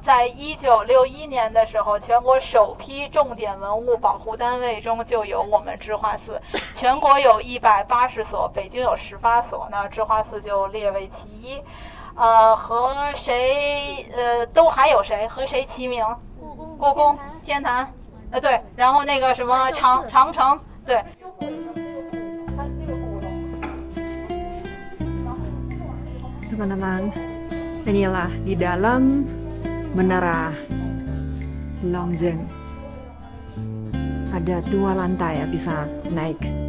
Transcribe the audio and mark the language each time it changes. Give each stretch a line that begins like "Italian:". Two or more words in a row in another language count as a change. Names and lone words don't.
Chinese: 在1961年的时候，全国首批重点文物保护单位中就有我们智化寺，全国有180所，北京有18所，那智化寺就列为其一。和谁都还有谁和谁齐名？故宫、天坛，对，然后那个什么长城，对。
Indonesian: Teman-teman, inilah di dalam Menara Longjeng. Ada 2 lantai ya, bisa naik.